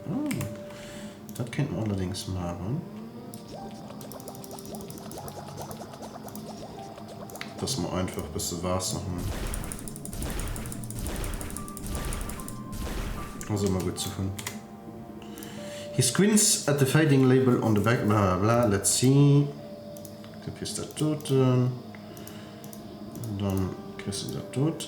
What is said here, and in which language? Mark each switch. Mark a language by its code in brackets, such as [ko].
[de] Oh, das könnte man allerdings machen. Dass man einfach ein bisschen Wasser haben. Also immer gut zu finden. [en] He squints at the fading label on the back. [de] Blah blah. [en] Let's see. [de] Du kriegst das dort. Und dann kriegst du das dort.